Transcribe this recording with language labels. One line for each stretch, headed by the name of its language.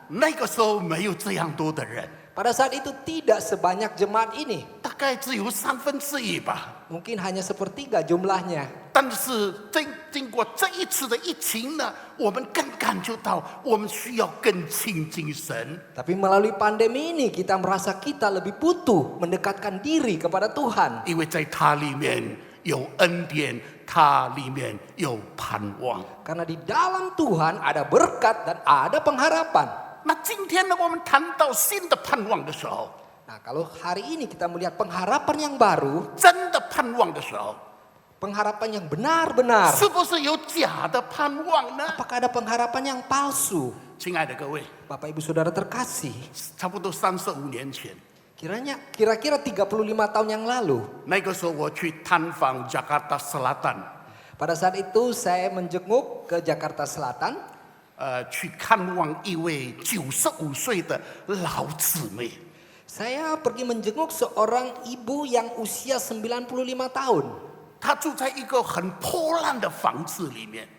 Chinese: 那个时候没有这样多的人，
Indonesian: pada saat itu tidak sebanyak jemaat ini.
Chinese: 大概只有1/3吧。
Indonesian: Mungkin hanya sepertiga jumlahnya.
Chinese: 但是经过这一次的疫情呢，我们更感觉到我们需要更亲近神。
Indonesian: Tapi melalui pandemi ini kita merasa kita lebih butuh mendekatkan diri kepada Tuhan.
Chinese: 因为在它里面有恩典，它里面有盼望。
Indonesian: Karena di dalam Tuhan ada berkat dan ada pengharapan.
Chinese: 那今天呢，我们谈到新的盼望的时候，
Indonesian: Nah, kalau hari ini kita melihat pengharapan yang baru,
Chinese: 真的盼望的时候，
Indonesian: pengharapan yang benar-benar.
Chinese: 是不是有假的盼望呢？
Indonesian: Apakah ada pengharapan yang palsu?
Chinese: 亲爱的各位，
Indonesian: Bapak Ibu Saudara terkasih,
Chinese: 差不多35年前，
Indonesian: kira-kira 35 tahun yang lalu,
Chinese: 那个时候我去探访 Jakarta Selatan，
Indonesian: pada saat itu saya menjenguk ke Jakarta Selatan.
Chinese: 去看望一位95岁的老姊妹。
Indonesian: Saya pergi menjenguk seorang ibu yang usia 95 tahun.
Chinese: 她住在一个很破烂的房子里面。